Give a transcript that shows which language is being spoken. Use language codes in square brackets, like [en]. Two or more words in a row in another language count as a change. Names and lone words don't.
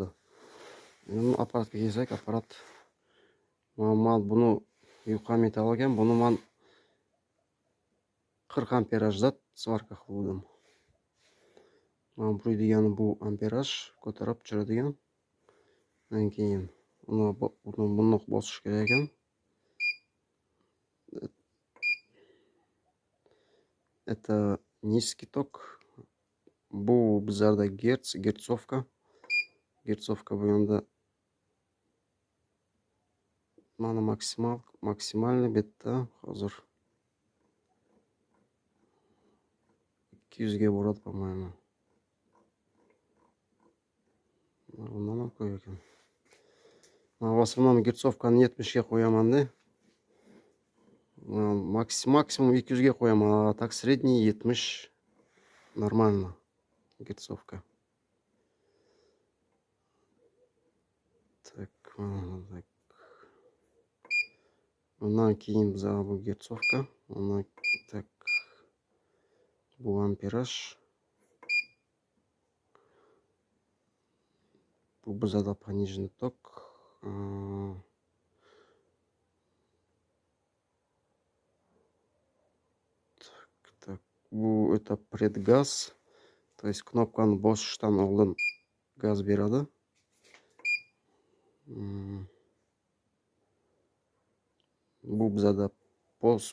[uz] Endi apparatga kelsak, apparat men buni yuqa metal ekan, buni men 40 amperajda svarka qildim. Mana bu degani bu amperaj ko'tarib tushiradigan. Undan keyin buni bosish kerak ekan. [ru] Это низкий ток. [uz] Bu bizlarda gertsovka. Gertsovka bu yanda mana maksimalniy betda hozir 200 ga boradi, [ru] по-моему. [uz] Bundan ham ko'p ekan. Men [ru] в основном [uz] gertsovkani 70 ga qo'yaman-da. Максимум 200 ga qo'yaman, [ru] а так средний 70 нормально. Герцовка. Так, так. [uz] Bundan keyin bizga bu gerцовка. Так. Bu amperaj. Bu bizda [ru] пониженный ток. Так. [uz] Bu [ru] это предгаз. То есть кнопканы [uz] bosishdan oldin gaz beradi. Bu bizda